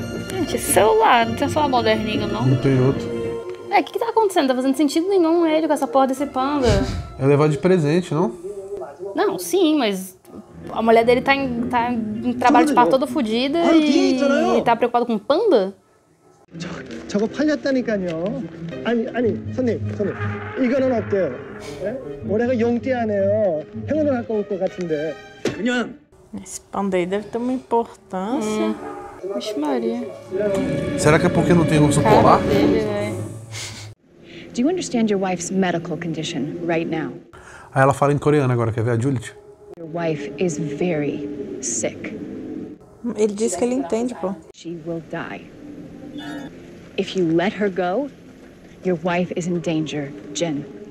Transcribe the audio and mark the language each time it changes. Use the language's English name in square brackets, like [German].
[Portuguese] Gente, esse celular, não tem celular moderninho, não? Não tem outro. O que tá acontecendo? Tá fazendo sentido nenhum ele com essa porra desse panda. É levar de presente, não? Não, sim, mas a mulher dele tá em trabalho de parto toda fodida e tá preocupado com panda? [Korean] 저거 팔렸다니까요. 아니 손님 이거는 어때요? 네? 올해가 용띠하네요. 행운을 갖고 올 것 같은데. 그냥 [Portuguese] Esse panda aí deve ter uma importância. Vixe Maria. Será que é porque não tem urso Cara polar? dele, velho. [English] Do you understand your wife's medical condition right now? [Portuguese] Aí ela fala em coreano agora, quer ver a Juliet? [English] Your wife is very sick. [Portuguese] Ele disse que ele entende, pô. [English] She will die. If you let her go, your wife is in danger, Jen.